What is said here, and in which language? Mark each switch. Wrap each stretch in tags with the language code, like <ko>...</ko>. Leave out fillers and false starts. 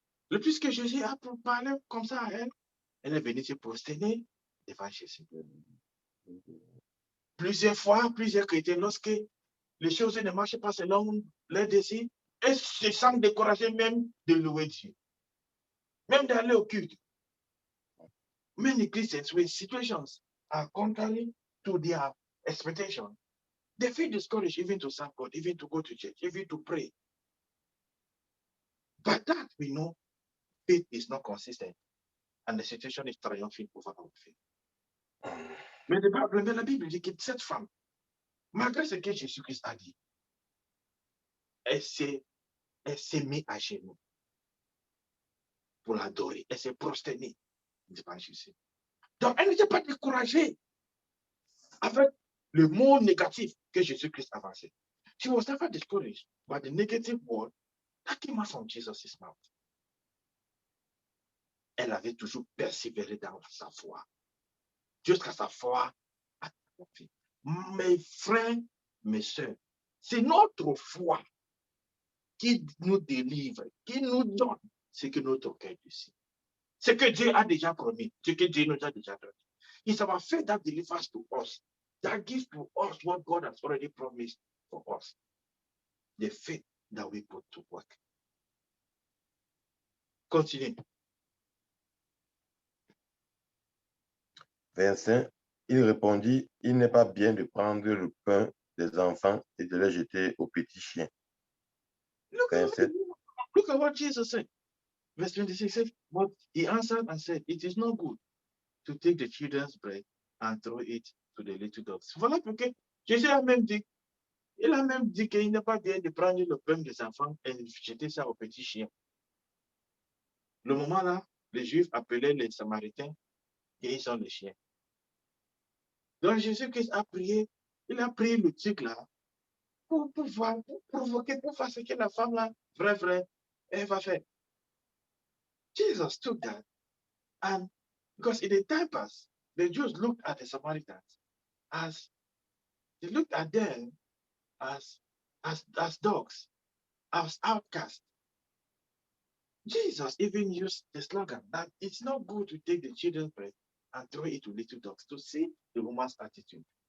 <fr>Le plus que Jésus a parlé comme ça à elle, elle est venue se prosterner devant Jésus. Plusieurs fois, plusieurs chrétiens, lorsque les choses ne marchent pas selon leur désirs, elles se sentent découragées même de louer Dieu, même d'aller au culte.</fr> <en>Many Christians, when situations are contrary to their expectation, they feel discouraged even to serve God, even to go to church, even to pray. But that we know, faith is not consistent, and the situation is triumphing over our faith.</en> <fr>Mais la Bible dit que cette femme, malgré ce que Jésus-Christ a dit, elle s'est mise à genoux pour l'adorer. Elle s'est prosternée devant Jésus. Donc, elle n'était pas découragée avec le mot négatif que Jésus-Christ avançait.</fr> <en>She was never discouraged by the negative word that came out from Jesus' mouth.</en> <fr>Elle avait toujours persévéré dans sa foi, jusqu'à sa foi a triomphé. Mes frères, mes soeurs, c'est notre foi qui nous délivre, qui nous donne ce que notre cœur désire. Ce que Dieu a déjà promis, ce que Dieu nous a déjà donné.</fr> <en>It's our faith that delivers to us, that gives to us what God has already promised for us. The faith that we put to work. Continue.</en> <fr>25, il répondit, il n'est pas bien de prendre le pain des enfants et de les jeter aux petits chiens.</fr> <en>Look at what Jesus said. Verse 26 said, but he answered and said, it is not good to take the children's bread and throw it to the little dogs.</en> <fr>Voilà pourquoi Jésus a même dit, il a même dit qu'il n'est pas bien de prendre le pain des enfants et de jeter ça aux petits chiens. Le moment là, les Juifs appelaient les Samaritains et ils sont les chiens. Donc Jésus-Christ a prié, il a pris le truc là pour provoquer, pour faire ce que la femme là, vrai, elle va faire.</fr> <en>Jesus took that, and because in the time past, the Jews looked at the Samaritans as they looked at them as dogs, as outcasts. Jesus even used the slogan that it's not good to take the children's bread and throw it to little dogs, to see the woman's attitude.</en>